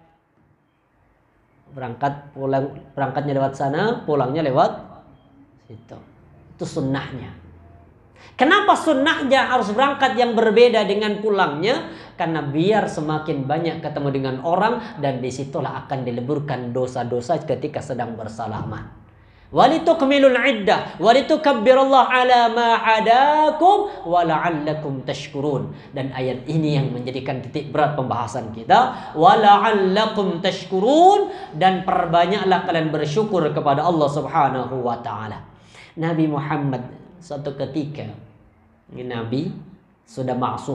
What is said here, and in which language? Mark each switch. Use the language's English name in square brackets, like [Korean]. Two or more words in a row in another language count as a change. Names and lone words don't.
[Indonesian] Berangkatnya lewat sana, pulangnya lewat situ. Itu sunnahnya. Kenapa sunnahnya harus berangkat yang berbeda dengan pulangnya? Karena biar semakin banyak ketemu dengan orang, dan disitulah akan dileburkan dosa-dosa ketika sedang bersalaman. [Arabic] ولتكملوا العدة ولتكبروا الله على ما هداكم ولعلكم تشكرون. [Indonesian] Dan ayat ini yang menjadikan titik berat pembahasan kita. [Arabic] ولعلكم تشكرون, [Indonesian] dan perbanyaklah kalian bersyukur kepada Allah [Arabic] سبحانه وتعالى. [Indonesian] Nabi Muhammad suatu ketika, ini Nabi sudah maksum.